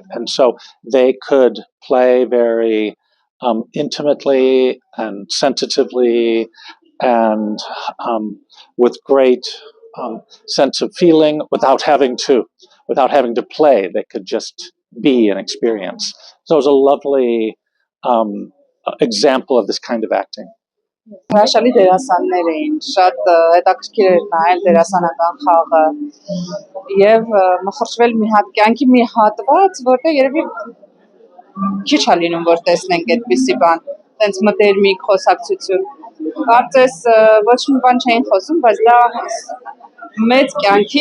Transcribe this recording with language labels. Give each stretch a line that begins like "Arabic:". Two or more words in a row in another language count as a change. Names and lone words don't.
English: And so they could play very intimately and sensitively and with great sense of feeling without having to play. They could just be and experience. So it was a lovely example of this kind of acting.
Armenian: Հրաշալի դերասաններ էին, շատ հետաքրքիր էր նայել դերասանական խաղը եւ մխրճվել մի հատ կյանքի մի հատված, որտեղ երևի քիչ է լինում որ տեսնենք այդպիսի բան, տենց մտերմիկ խոսակցություն։ Կարծես ոչ մի բան չէին խոսում, բայց դա մեծ կյանքի